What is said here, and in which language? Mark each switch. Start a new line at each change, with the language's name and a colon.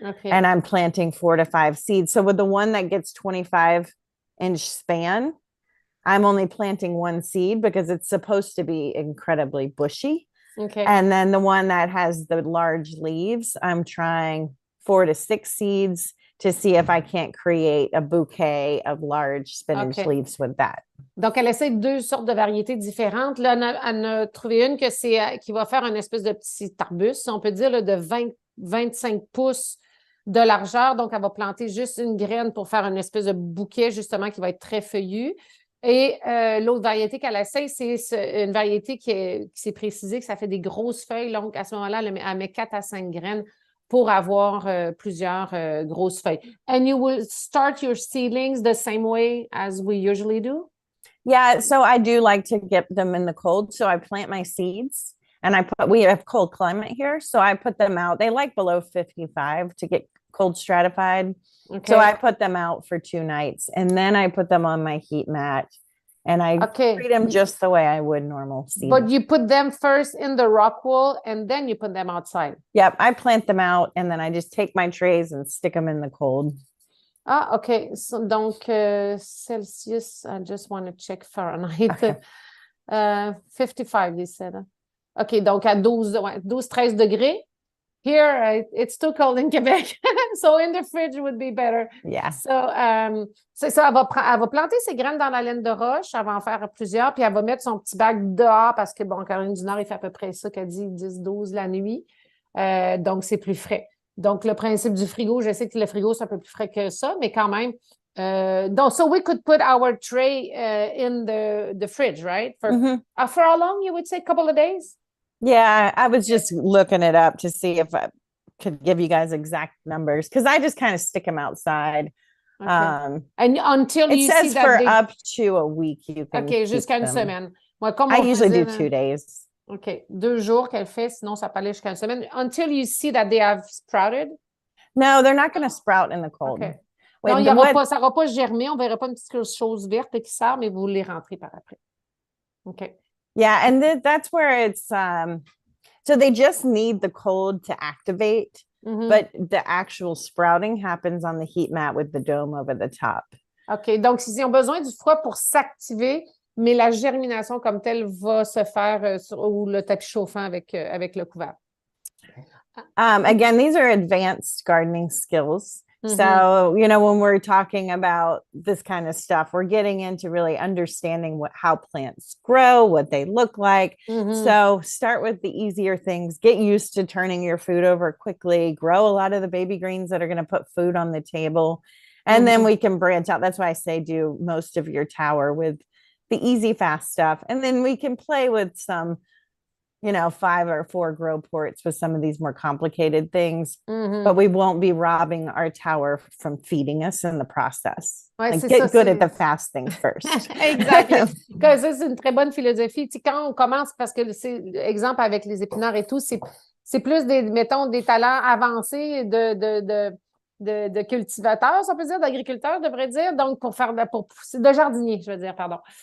English: And I'm planting 4 to 5 seeds. So with the one that gets 25-inch span, I'm only planting 1 seed because it's supposed to be incredibly bushy. And then the one that has the large leaves, I'm trying 4 to 6 seeds to see if I can't create a bouquet of large spinach leaves with that.
French: Donc, elle essaie 2 sortes de variétés différentes. Là, elle a trouvé une qui va faire une espèce de petit arbuste, on peut dire, là, de 25 pouces de largeur. Donc, elle va planter juste une graine pour faire une espèce de bouquet, justement, qui va être très feuillu. Et l'autre variété qu'elle essaie, c'est une variété qui s'est précisée que ça fait des grosses feuilles. Donc, à ce moment-là, elle met 4 à 5 graines pour avoir plusieurs grosses feuilles.
English: And you will start your seedlings the same way as we usually do? Yeah, so I do like to get them in the cold. So I plant my seeds and we have cold climate here. So I put them out. They like below 55 to get cold stratified. So I put them out for 2 nights and then I put them on my heat mat and I treat them just the way I would normal seeds. But you put them first in the rock wool and then you put them outside. Yep, I plant them out and then I just take my trays and stick them in the cold. Ah, OK. So,
French: donc,
English: Celsius, I just want to check Fahrenheit.
French: 55,
English: you said.
French: OK, donc à 12-13 degrés.
English: Here, it's too cold in Quebec. So, in the fridge would be better. Yeah.
French: So, c'est ça. Elle va planter ses graines dans la laine de roche. Elle va en faire plusieurs. Puis, elle va mettre son petit bac dehors parce que, bon, Caroline du Nord, il fait à peu près ça qu'elle dit 10-12 la nuit. Donc, c'est plus frais. Donc, le principe du frigo, je sais que le frigo, c'est un peu plus frais que ça, mais quand même. Donc,
English: so we could put our tray in the fridge, right? For how long, you would say? A couple of days? Yeah, I was just looking it up to see if I could give you guys exact numbers because I just kind of stick them outside. And until it you says see that for up to a week, you can.
French: OK, jusqu'à une semaine. Moi,
English: I usually do 2 days.
French: OK, 2 jours qu'elle fait, sinon ça peut aller jusqu'à une semaine.
English: Until you see that they have sprouted? No, they're not going to sprout in the cold.
French: Okay. Non, ça ne va pas germer. On ne verra pas une petite chose verte qui sort, mais vous les rentrez par après.
English: OK. Yeah, and that's where it's, so they just need the cold to activate, but the actual sprouting happens on the heat mat with the dome over the top.
French: OK, donc s'ils ont besoin du froid pour s'activer, mais la germination comme telle va se faire ou le tapis chauffant avec le couvert.
English: Again, these are advanced gardening skills. Mm-hmm. So, you know, when we're talking about this kind of stuff, we're getting into really understanding how plants grow, what they look like. Mm-hmm. So start with the easier things, get used to turning your food over quickly, grow a lot of the baby greens that are going to put food on the table. And then we can branch out. That's why I say do most of your tower with the easy, fast stuff. And then we can play with some, you know, 5 or 4 grow ports with some of these more complicated things, but we won't be robbing our tower from feeding us in the process.
French: Ouais,
English: like get
French: ça,
English: good at the fast things first.
French: Exactement. Ça, c'est une très bonne philosophie. Tu sais, quand on commence, parce que c'est exemple avec les épinards et tout, c'est plus des, mettons, des talents avancés de cultivateurs, ça peut dire, d'agriculteurs, devrait dire, donc pour faire de jardinier, je veux dire, pardon.